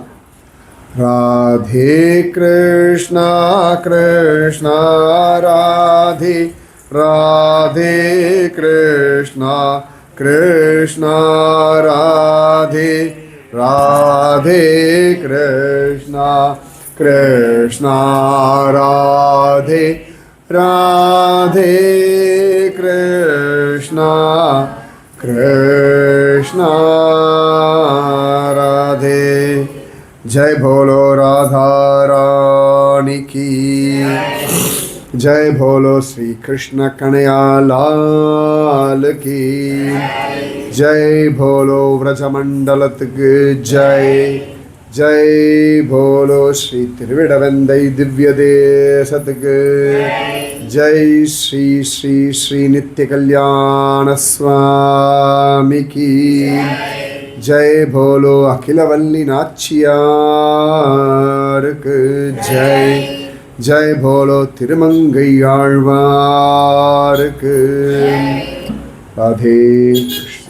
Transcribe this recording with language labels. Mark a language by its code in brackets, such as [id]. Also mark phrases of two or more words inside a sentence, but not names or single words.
[ta] ராதே கிருஷ்ணா கிருஷ்ணா ராதே, ராதே கிருஷ்ணா கிருஷ்ணா ராதே, ராதே கிருஷ்ணா கிருஷ்ணா ராதே, ராதே கிருஷ்ணா கிருஷ்ணா ராதே. [hi] जय भोलो राधा रानी की जय, भोलो श्री कृष्ण कन्हैया लाल की जय, भोलो व्रजमंडलத்துக்கு जय, जय भोलो श्री திருவிடவந்தை [ta] திவ்ய தேசத்துக்கு [hi] जय, श्री श्री श्री नित्य कल्याण स्वामी की जय, भोलो अखिलवल्ली नाச்சியாருக்கு जय, जय भोलो திருமங்கை ஆழ்வாருக்கு. [ta] ராதே.